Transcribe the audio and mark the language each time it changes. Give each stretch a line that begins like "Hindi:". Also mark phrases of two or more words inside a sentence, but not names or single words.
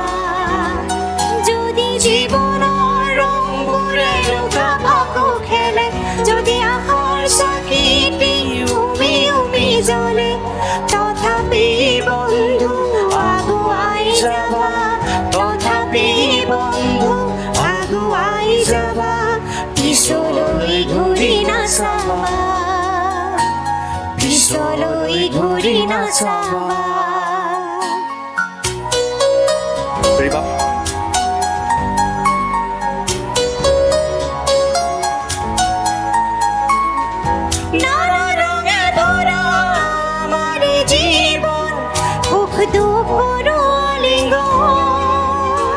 Assamese: যদি জীৱনৰ ৰংবোৰে লুকা ভাকু খেলে, যদি আশাৰ চাকিটি উমি উমি জ্বলে, তথাপি বন্ধু আগুৱাই যাবা, তথাপি বন্ধু আগুৱাই যাবা, পিছলৈ ঘূৰি নাচাবা, পিছলৈ ঘূৰি নাচাবা।
Bangla: নানা রঙে ভরা আমার জীবন, সুখ দুঃখর আলিঙ্গন।